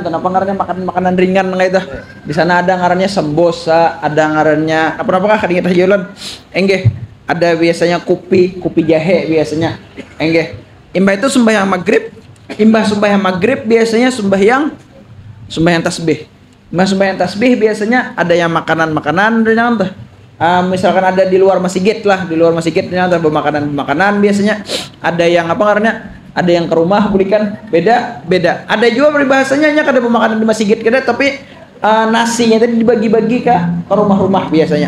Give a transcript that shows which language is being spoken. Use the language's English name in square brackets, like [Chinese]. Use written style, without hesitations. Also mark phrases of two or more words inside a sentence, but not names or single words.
[Banjar] Kenapa ngarannya makan makanan ringan nang itu. Di sana ada ngarannya sembosa, ada ngarannya apa-apa kadang kita jualan. Ada biasanya kopi jahe biasanya. Imbah itu sembahyang maghrib. Imbah sembahyang maghrib biasanya sembahyang tasbih. Imbah sembahyang tasbih biasanya ada yang makanan misalkan ada di luar masjid lah, di luar masjid ternyata makanan biasanya. Ada yang apa karena ada yang ke rumah belikan beda. Ada juga peribahasanya hanya ada pemakanan di masjid kada, tapi nasinya tadi dibagi-bagi ke rumah-rumah biasanya.